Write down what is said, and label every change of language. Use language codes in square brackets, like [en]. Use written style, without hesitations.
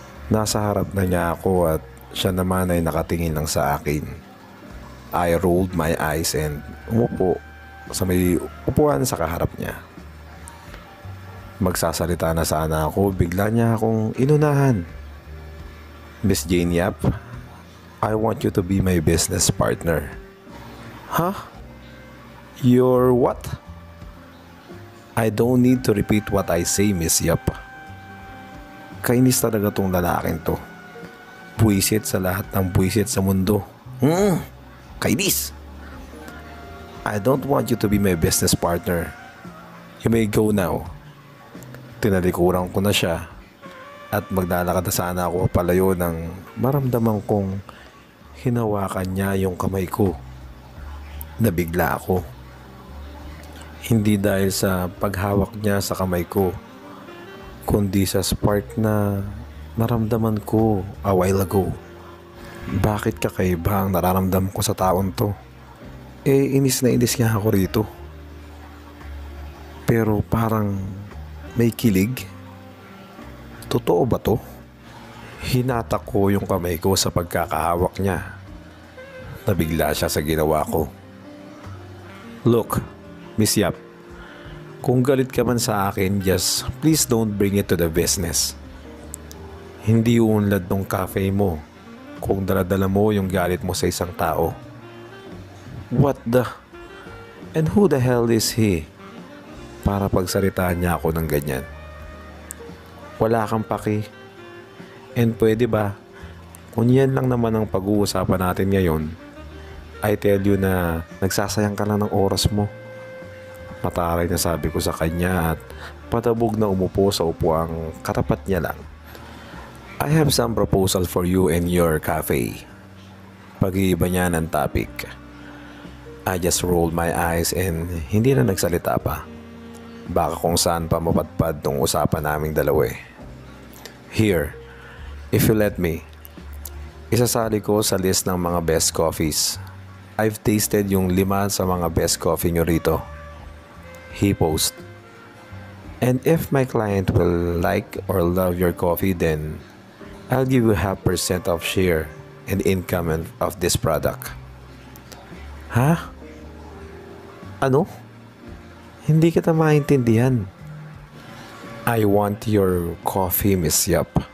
[tl] Nasa harap na niya ako at siya naman ay nakatingin lang sa akin. [en] I rolled my eyes and [tl] umupo sa may upuan sa kaharap niya. Magsasalita na sana ako, bigla niya akong inunahan. [en] Miss Jane Yap, I want you to be my business partner. Huh? You're what? I don't need to repeat what I say, Miss Yap. [tl] Kainis talaga tong lalaking to. Buwisit sa lahat ng buwisit sa mundo. Kainis! [en] I don't want you to be my business partner. You may go now. [tl] Tinalikuran ko na siya at maglalakad na sana ako palayo nang maramdaman kong hinawakan niya yung kamay ko. Nabigla ako. Hindi dahil sa paghawak niya sa kamay ko, kundi sa spark na naramdaman ko [en] a while ago. [tl] Bakit kakaiba ang nararamdaman ko sa taon to? Inis na inis nga ako rito. Pero parang may kilig. Totoo ba to? Hinatak ko yung kamay ko sa pagkakahawak niya. Nabigla siya sa ginawa ko. [en] Look, Miss Yap, [tl] kung galit ka man sa akin, [en] just please don't bring it to the business. [tl] Hindi unlad ng cafe mo kung daladala mo yung galit mo sa isang tao. [en] What the? And who the hell is he? [tl] Para pagsalitaan niya ako ng ganyan. Wala kang paki. And pwede ba? Kung yan lang naman ang pag-uusapan natin ngayon, [en] I tell you [tl] na nagsasayang ka lang ng oras mo. Mataray na sabi ko sa kanya at patabog na umupo sa upuang katapat niya lang. [en] I have some proposal for you and your cafe. [tl] Pag-iiba niya ng topic. [en] I just rolled my eyes and [tl] hindi na nagsalita pa. Baka kung saan pa mapadpad tong usapan naming dalawa eh. [en] Here, if you let me, [tl] isasali ko sa [en] list ng mga best coffees. I've tasted yung 5 sa mga best coffee nyo rito. He post. And if my client will like or love your coffee, then I'll give you 0.5% of share and income of this product. [tl] Ha? Ano? Hindi kita maintindihan. [en] I want your coffee, Miss Yap.